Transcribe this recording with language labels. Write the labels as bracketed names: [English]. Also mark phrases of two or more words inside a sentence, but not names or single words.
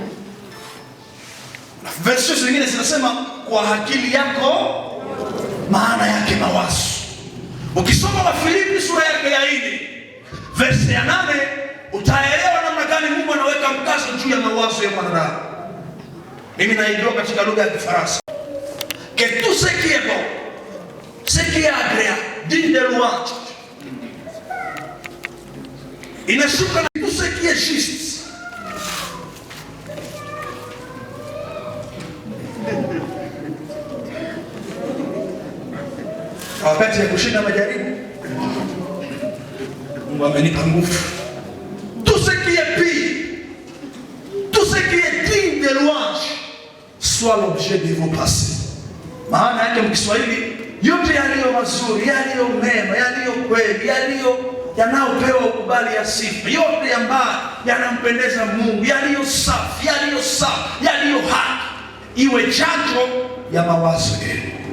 [Swahili] Verse zingine zinasema kwa akili yako, maana yake mawazo. Ukisoma Wafilipi sura yake ya 4 verse ya 8 utaelewa namna gani Mungu anaweka mkazo juu ya mawazo ya mwanadamu. Mimi naijua katika lugha ya Kifaransa. [French] Que tout ce qui est bon, ce qui est agréable, digne de louange. [Swahili] Inashuka na [French] tout ce qui est juste. [Swahili] Wakati ya kushinda majaribu, Mungu amenipa nguvu. [French] Tout ce qui est pire, tout ce qui est digne de louange, soit l'objet de vos pensées. [Swahili] Maana yake mkiswahili, yote yaliyo mazuri, yaliyo mema, yaliyo kweli, yanayopewa ukubali ya sifa, yote ambayo yanampendeza Mungu, yaliyo safi, yaliyo haki, iwe chanzo ya mawazo yenu.